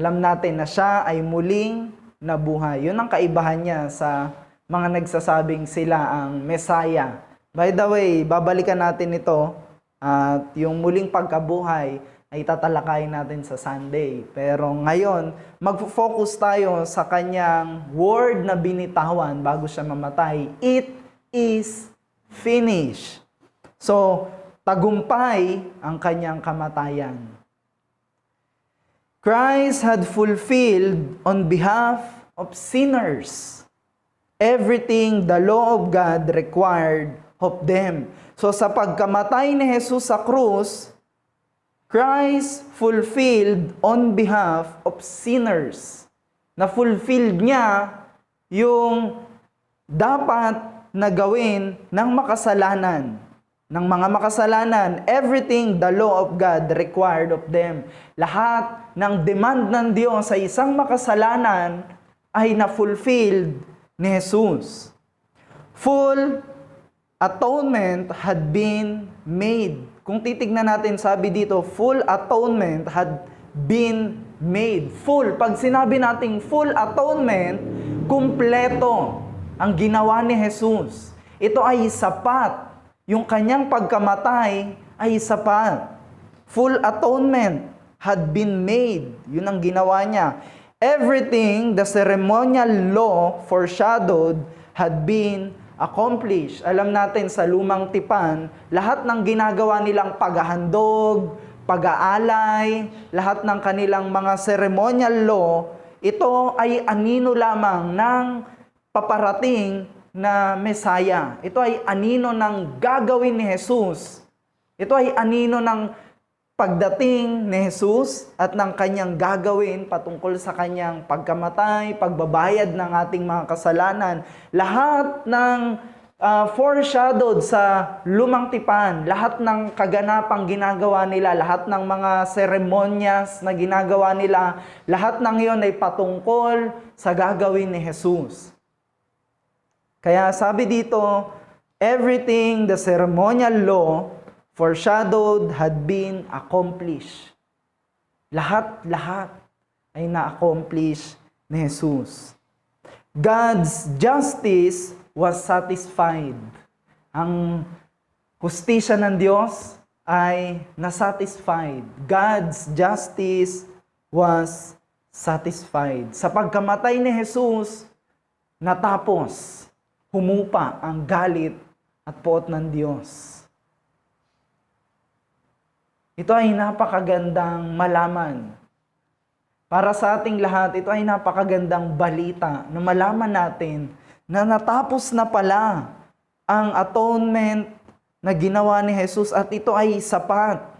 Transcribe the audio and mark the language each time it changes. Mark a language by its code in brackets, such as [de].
[tl] Alam natin na siya ay muling nabuhay. Yun ang kaibahan niya sa mga nagsasabing sila ang Messiah. By the way, babalikan natin ito at yung muling pagkabuhay ay tatalakayin natin sa Sunday. Pero ngayon, mag-focus tayo sa kanyang word na binitawan bago siya mamatay. [en] It is finished. [tl] So, tagumpay ang kanyang kamatayan. [en] Christ had fulfilled on behalf of sinners. Everything the law of God required of them. [tl] So sa pagkamatay ni Jesus sa krus, [en] Christ fulfilled on behalf of sinners. [tl] Na-fulfilled niya yung dapat na gawin ng makasalanan. Ng mga makasalanan, [en] everything the law of God required of them. [tl] Lahat ng demand ng Diyos sa isang makasalanan ay na-fulfilled ni Jesus. [en] Full atonement had been made. [tl] Kung titignan natin, sabi dito, [en] full atonement had been made. [tl] Full. Pag sinabi nating [en] full atonement, [tl] kumpleto ang ginawa ni Jesus. Ito ay sapat. Yung kanyang pagkamatay ay sapat. [en] Full atonement had been made. [tl] Yun ang ginawa niya. [en] Everything the ceremonial law foreshadowed had been accomplished. [tl] Alam natin sa lumang tipan, lahat ng ginagawa nilang paghahandog, pag-aalay, lahat ng kanilang mga ceremonial law, ito ay anino lamang ng paparating na Mesaya. Ito ay anino ng gagawin ni Jesus. Ito ay anino ng pagdating ni Jesus at ng kanyang gagawin patungkol sa kanyang pagkamatay, pagbabayad ng ating mga kasalanan. Lahat ng foreshadowed sa lumang tipan, lahat ng kaganapang ginagawa nila, lahat ng mga seremonyas na ginagawa nila, lahat ng iyon ay patungkol sa gagawin ni Jesus. Kaya sabi dito, [en] everything the ceremonial law foreshadowed had been accomplished. [tl] Lahat-lahat ay na-accomplish ni Jesus. [en] God's justice was satisfied. [tl] Ang hustisya ng Diyos ay nasatisfied. [en] God's justice was satisfied. [tl] Sa pagkamatay ni Jesus, natapos, humupa ang galit at poot ng Diyos. Ito ay napakagandang malaman. Para sa ating lahat, ito ay napakagandang balita na malaman natin na natapos na pala ang atonement na ginawa ni Jesus at ito ay sapat.